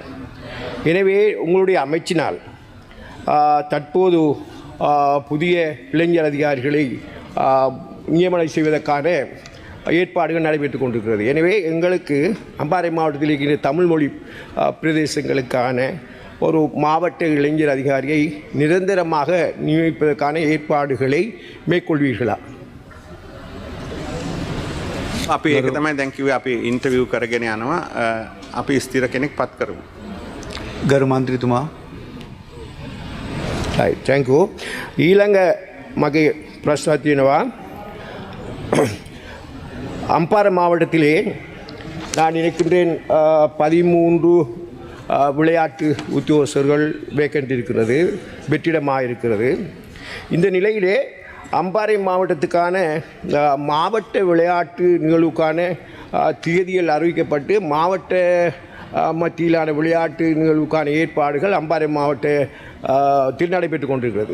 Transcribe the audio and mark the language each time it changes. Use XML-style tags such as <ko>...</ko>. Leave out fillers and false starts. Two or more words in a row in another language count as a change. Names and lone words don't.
<ta>எனவே உங்களுடைய அமைச்சினால் தற்போது புதிய இளைஞர் அதிகாரிகளை நியமனம் செய்வதற்கான ஏற்பாடுகள் நடைபெற்றுக் கொண்டிருக்கிறது. எனவே எங்களுக்கு அம்பாறை மாவட்டத்தில் இருக்கின்ற தமிழ் மொழி பிரதேசங்களுக்கான ஒரு மாவட்ட இளைஞர் அதிகாரியை நிரந்தரமாக நியமிப்பதற்கான ஏற்பாடுகளை மேற்கொள்வீர்களா?</ta> <si>අපි ඒක තමයි දැන් කිව්වේ අපි ඉන්ටර්විව් කරගෙන යනවා අපි ස්ථිර කෙනෙක් පත් කරමු. ගරු මන්ත්‍රීතුමා.</si> <en>thank you.</en> <si>ඊළඟ මගේ ප්‍රශ්න තියෙනවා.</si> <ta>அம்பாறை மாவட்டத்திலே நான் நினைக்கின்றேன் 13 விளையாட்டு உத்தியோகஸ்தர்கள் வேக்கண்ட் இருக்கிறது, வெற்றிடமாக இருக்கிறது. இந்த நிலையிலே அம்பாறை மாவட்டத்துக்கான மாவட்ட விளையாட்டு நிகழ்வுக்கான தேதிகள் அறிவிக்கப்பட்டு மாவட்ட மத்தியிலான விளையாட்டு நிகழ்வுக்கான ஏற்பாடுகள் அம்பாறை மாவட்ட நடைபெற்றுக் கொண்டிருக்கிறது.</ta>